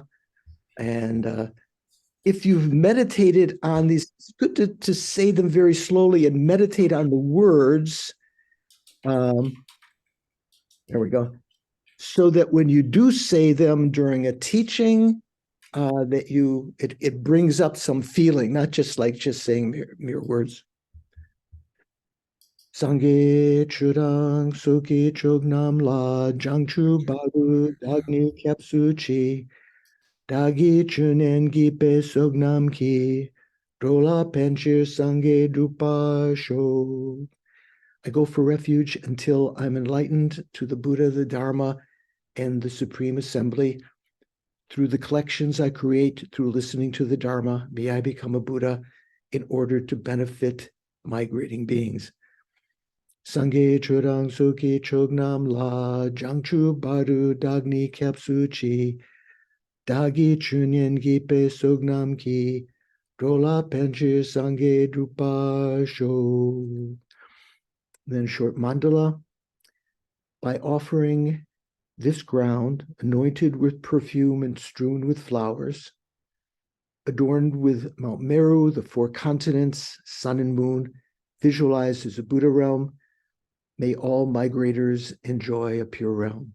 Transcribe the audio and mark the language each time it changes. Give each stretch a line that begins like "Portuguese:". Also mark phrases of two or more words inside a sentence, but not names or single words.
English: And if you've meditated on these, it's good to say them very slowly and meditate on the words. There we go. So that when you do say them during a teaching, it brings up some feeling, not just like just saying mere words.
Tibetan: སངས་རྒྱས་ཆོས་དང་ཚོགས་ཀྱི་མཆོག་རྣམས་ལ། བྱང་ཆུབ་བར་དུ་བདག་ནི་སྐྱབས་སུ་མཆི། བདག་གིས་ཆོས་ཉན་བགྱིས་པའི་བསོད་ནམས་ཀྱིས། འགྲོ་ལ་ཕན་ཕྱིར་སངས་རྒྱས་འགྲུབ་པར་ཤོག.
English: I go for refuge until I'm enlightened to the Buddha, the Dharma, and the Supreme Assembly. Through the collections I create, through listening to the Dharma, may I become a Buddha in order to benefit migrating beings.
Tibetan: སངས་རྒྱས་ཆོས་དང་ཚོགས་ཀྱི་མཆོག་རྣམས་ལ། བྱང་ཆུབ་བར་དུ་བདག་ནི་སྐྱབས་སུ་མཆི། བདག་གིས་ཆོས་ཉན་བགྱིས་པའི་བསོད་ནམས་ཀྱིས། འགྲོ་ལ་ཕན་ཕྱིར་སངས་རྒྱས་འགྲུབ་པར་ཤོག.
English: Then short mandala. By offering this ground, anointed with perfume and strewn with flowers, adorned with Mount Meru, the four continents, sun and moon, visualized as a Buddha realm, may all migrators enjoy a pure realm.